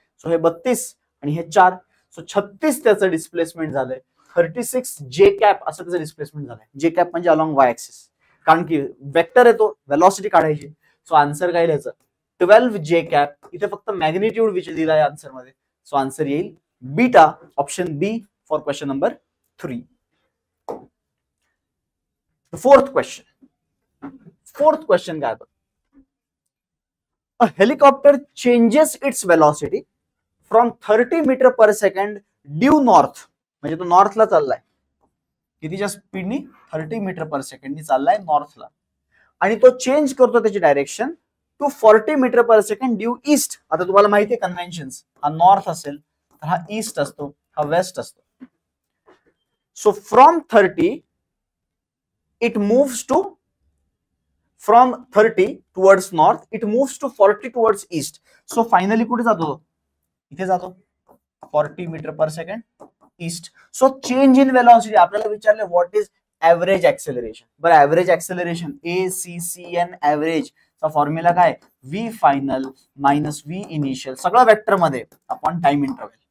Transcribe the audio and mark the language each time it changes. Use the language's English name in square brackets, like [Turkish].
[Marathi] So हे 32 आणि हे 4, सो 36 त्याचं डिस्प्लेसमेंट झालंय. 36 जे कॅप असं त्याचं डिस्प्लेसमेंट झालंय. जे कॅप म्हणजे अलॉंग वाय ऍक्सिस, कारण की वेक्टर येतो वेलॉसिटी काढायची. सो आन्सर काय लिहायचं, 12 जे कॅप. इथे फक्त मॅग्निट्यूड विच दिला आहे आन्सर मध्ये. सो आन्सर येईल beta, option B for question number 3. Fourth question काय, [English] a helicopter changes its velocity from 30 metre per second due north. [Marathi] म्हणजे तो नॉर्थला चाललाय, कितीच्या स्पीडनी, 30 मीटर पर सेकंडनी चाललाय नॉर्थला. आणि तो चेंज करतो त्याची direction to 40 metre per second due east. आता तुम्हाला माहिती आहे कन्व्हेन्शन्स, हा नॉर्थ असेल तर हा ईस्ट असतो, हा वेस्ट असतो. [English] So from 30 it moves to, from 30 towards north it moves to 40 towards east. So finally [Marathi] कुठे जातो, इथे जातो 40 metre per second east. So change in velocity आपल्याला विचारले [English] What is average acceleration. [Marathi] बरं ऍव्हरेज ऍक्सेलरेशन ACCN ऍव्हरेज चा formula काय, V final minus V initial, सगळं वेक्टर मध्ये अपॉन टाइम इंटरव्हल.